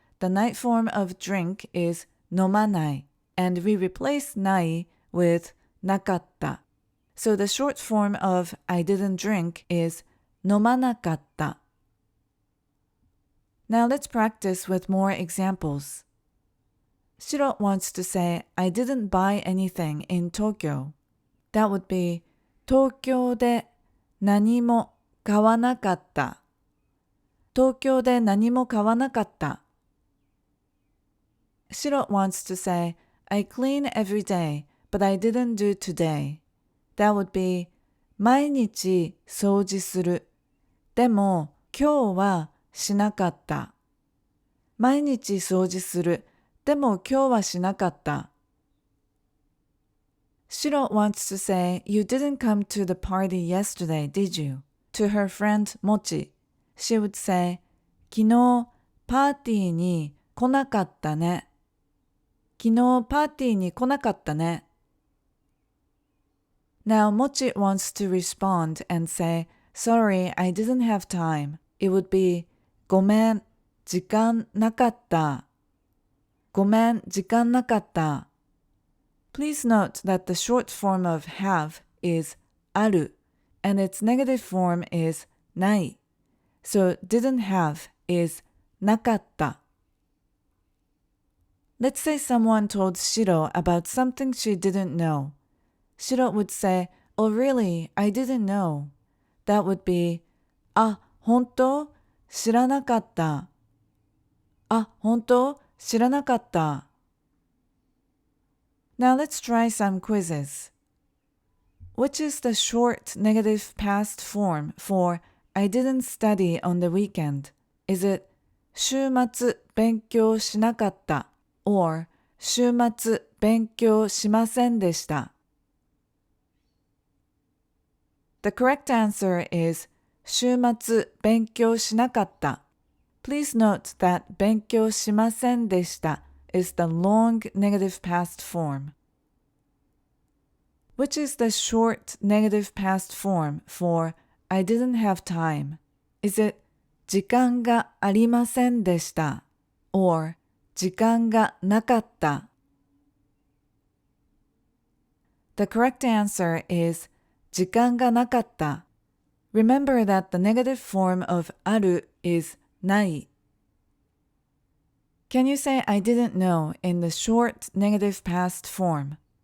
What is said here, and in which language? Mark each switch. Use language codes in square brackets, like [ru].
[en] The night form of drink is 飲まない, and we replace ない with なかった. So the short form of I didn't drink is 飲まなかった. Now let's practice with more examples. Shiro wants to say, I didn't buy anything in Tokyo. That would be, [ja] 東京で何も買わなかった。東京で何も買わなかった。 [en] Shiro wants to say, I clean every day, but I didn't do today. That would be, [ja] 毎日掃除する。でも今日はしなかった。毎日掃除する。でも今日はしなかった。 [en] Shiro wants to say, You didn't come to the party yesterday, did you? To her friend Mochi. She would say, [ja] 昨日パーティーに来なかったね。昨日パーティーに来なかったね。 [en] Now Mochi wants to respond and say, Sorry, I didn't have time. It would be, [ja] ごめん、時間なかった。ごめん、時間なかった。 [en] Please note that the short form of have is ある, and its negative form is ない. So didn't have is なかった. Let's say someone told Shiro about something she didn't know. Shiro would say, Oh really, I didn't know. That would be, [ja] あ、本当？知らなかった。あ、本当？知らなかった。 [en] Now let's try some quizzes. Which is the short negative past form for I didn't study on the weekend? Is it [ja] 週末勉強しなかった or 週末勉強しませんでした? [en] The correct answer is [ja] 週末勉強しなかった. [en] Please note that 勉強しませんでした is the long negative past form. Which is the short negative past form for I didn't have time? Is it [ja] 時間がありませんでした or 時間がなかった? [en] The correct answer is [ja] 時間がなかった. [en] Remember that the negative form of ある is ない. Can you say I didn't know in the short negative past form?